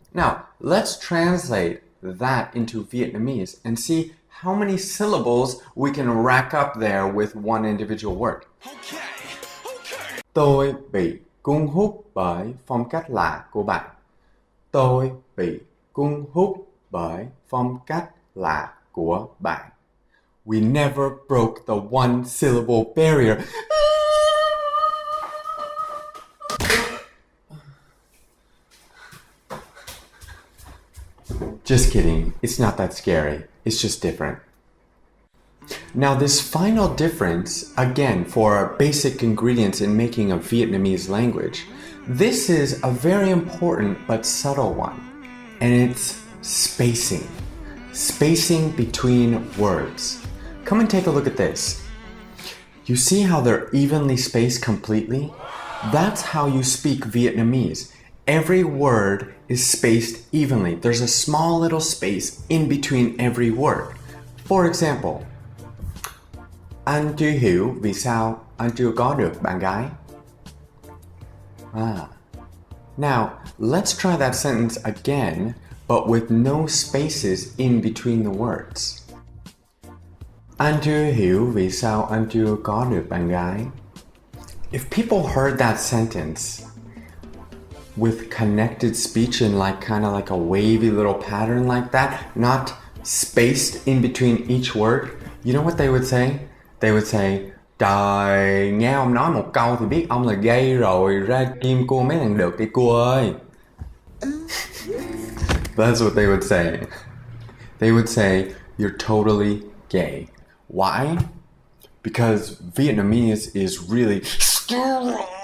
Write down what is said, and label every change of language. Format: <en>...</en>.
<en>Now, let's translate that into Vietnamese and see how many syllables we can rack up there with one individual word. Okay.</en> <vi>Tôi bị cuốn hút bởi phong cách lạ của bạn. Tôi bị cuốn hút bởi phong cách lạ của bạn.</vi> <en>We never broke the 1 syllable barrier. Just kidding. It's not that scary. It's just different. Now, this final difference, again, for basic ingredients in making a Vietnamese language, this is a very important but subtle one, and it's spacing. Spacing between words. Come and take a look at this. You see how they're evenly spaced completely? That's how you speak Vietnamese. Every word is spaced evenly. There's a small little space in between every word. For example,</en> <vi>anh chưa hiểu vì sao anh chưa có được bạn gái.</vi> <en>Now, let's try that sentence again, but with no spaces in between the words.</en> <vi>Anh chưa hiểu vì sao anh chưa có được bạn gái.</vi> <en>If people heard that sentence with connected speech in kind of like a wavy little pattern like that, not spaced in between each word, you know what they would say? They would say,</en> <vi>trời, nghe ông nói một câu thì biết ông là gay rồi, ra kim cua mấy thằng được đi cua ơi.</vi> <en>That's what they would say. They would say, you're totally gay. Why? Because Vietnamese is really strong.</en>